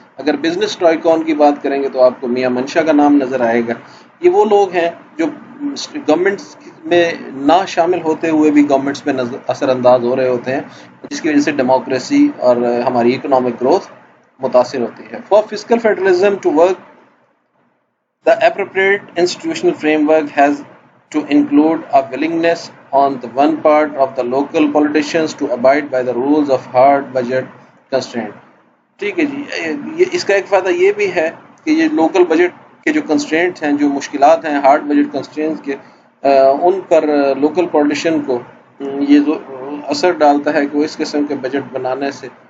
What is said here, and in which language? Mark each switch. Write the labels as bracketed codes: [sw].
[ur] اگر business tycoon کی بات کریں گے تو آپ کو میاں منشا کا نام نظر آئے گا. یہ وہ لوگ ہیں جو گورنمنٹ میں نہ شامل ہوتے ہوئے بھی گورنمنٹس میں اثر انداز ہو رہے ہوتے ہیں، جس کی وجہ سے ڈیموکریسی اور ہماری اکنامک گروتھ متاثر ہوتی ہے. [en] For fiscal federalism to work the appropriate institutional framework has to include a willingness on the one part of the local politicians to abide by the rules of hard budget constraint. [ur] ٹھیک ہے جی، اس کا ایک فائدہ یہ بھی ہے کہ یہ لوکل بجٹ کے جو کنسٹرینٹ ہیں، جو مشکلات ہیں ہارڈ بجٹ کنسٹرینٹ کے، ان پر لوکل پولیٹیشین کو یہ اثر ڈالتا ہے کہ وہ اس قسم کے بجٹ بنانے سے